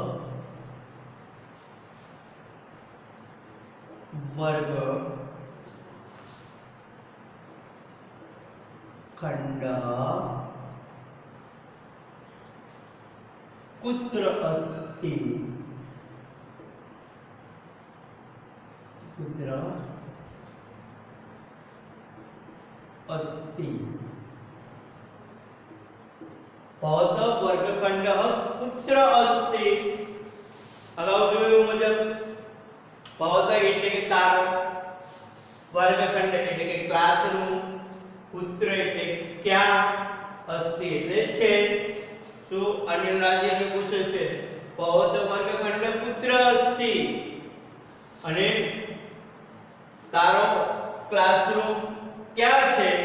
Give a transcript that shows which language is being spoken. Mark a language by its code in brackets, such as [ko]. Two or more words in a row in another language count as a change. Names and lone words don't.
[sa] वर्ग खंड कुत्र अस्ति कुत्र अस्ति भवतः वर्गखंड कुत्र अस्ति [gu] અગાઉ જોયું મુજબ [sa] भवत [gu] એટલે કે તારો વર્ગખંડ એટલે કે ક્લાસરૂમ પુત્ર એટલે ક્યાં અસ્તિ એટલે છે શું અનિલ રાજ્યને પૂછે છે [sa] भवत वर्गखंड पुत्र अस्ति [gu] અને તારો ક્લાસરૂમ ક્યાં છે